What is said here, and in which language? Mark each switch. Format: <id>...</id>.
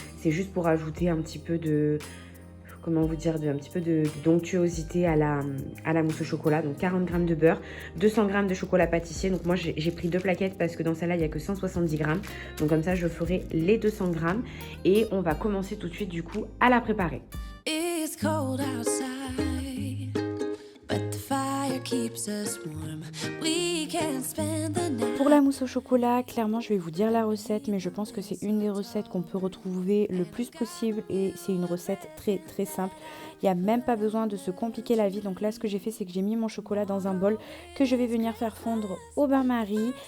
<fr>C'est juste pour ajouter un petit peu de, comment vous dire, un petit peu de d'onctuosité à la mousse au chocolat. Donc 40 g de beurre, 200 g de chocolat pâtissier. Donc moi, j'ai pris 2 plaquettes parce que dans celle-là, il n'y a que 170 g. Donc comme ça, je ferai les 200 g. Et on va commencer tout de suite, du coup, à la préparer.</fr> <en>It's cold outside, but the fire keeps us warm. We can spend the night.</en> <fr>Pour la mousse au chocolat, clairement je vais vous dire la recette, mais je pense que c'est une des recettes qu'on peut retrouver le plus possible et c'est une recette très simple. Il n'y a même pas besoin de se compliquer la vie. Donc là ce que j'ai fait, c'est que j'ai mis mon chocolat dans un bol que je vais venir faire fondre au bain-marie.</fr>